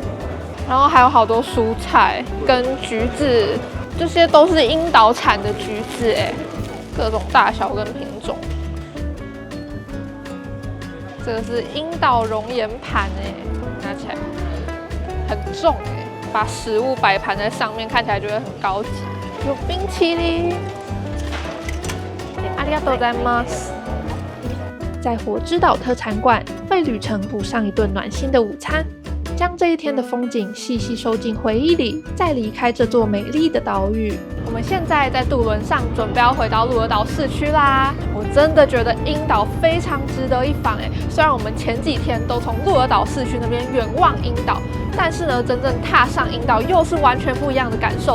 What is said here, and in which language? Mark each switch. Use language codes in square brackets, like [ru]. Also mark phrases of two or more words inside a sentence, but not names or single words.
[zh] 然后还有好多蔬菜跟橘子，这些都是鹰岛产的橘子，各种大小跟品种。这个是鹰岛熔岩盘，拿起来很重，把食物摆盘在上面，看起来就会很高级。有冰淇淋， [ja] ありがとうございます。 [zh] 在火之岛特产馆为旅程补上一顿暖心的午餐，将这一天的风景细细收进回忆里，再离开这座美丽的岛屿。我们现在在渡轮上，准备要回到鹿儿岛市区啦。我真的觉得鹰岛非常值得一访虽然我们前几天都从鹿儿岛市区那边远望鹰岛，但是呢，真正踏上鹰岛又是完全不一样的感受。